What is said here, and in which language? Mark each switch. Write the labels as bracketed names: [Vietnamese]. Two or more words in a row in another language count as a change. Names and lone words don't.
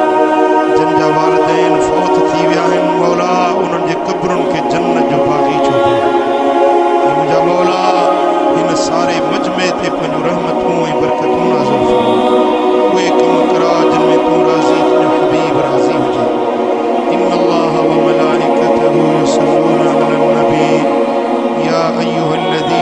[Sindhi] जिन जा वालिदैन फ़ौत थी विया आहिनि, मौला उन्हनि जे क़ब्रुनि खे जन्नत जो बाग़ीचो बणा। ऐं मुंहिंजा मौला हिन सारे मजमे ते पंहिंजूं रहमतूं ऐं बरकतूं नाज़िल फरमा। उहे कम करा जिन में तूं राज़ी, तुंहिंजो हबीब राज़ी हुजे। [Arabic] إن الله وملائكته يصلون على النبي يا أيها